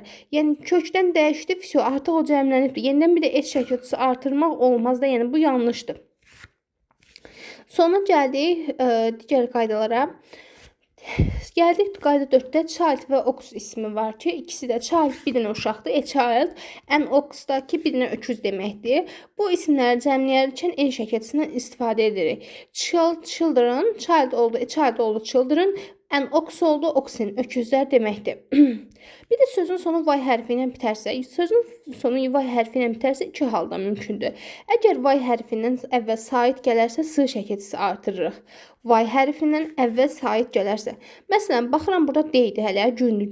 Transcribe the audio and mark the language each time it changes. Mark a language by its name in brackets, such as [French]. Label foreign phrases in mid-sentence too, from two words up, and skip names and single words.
[Azerbaijani] Yəni kökdən dəyişdi, artıq o cəmlənibdir. Yenidən bir də s şəkilçisi artırmaq olmaz da, yəni bu yanlışdır. Sonra gəldik digər qaydalara. Gəldik qayda 4-də child və ox ismi var ki, ikisi də child birinə uşaqdır, [English] a child, and ox- [Azerbaijani] dakı birinə öküz deməkdir. Bu isimləri cəmləyərkən n şəkilçisindən istifadə edirik. [English] Child, children, child oldu, a child oldu, children, and ox oldu, oxen, [Azerbaijani] öküzlər deməkdir. Bir də sözün sonu y hərfi ilə bitərsə, iki halda mümkündür. Əgər y hərfindən əvvəl sait gələrsə, s şəkilçisi artırırıq. Y hərfindən əvvəl sait gələrsə. Məsələn, baxıram burada deydi hələ, gündür.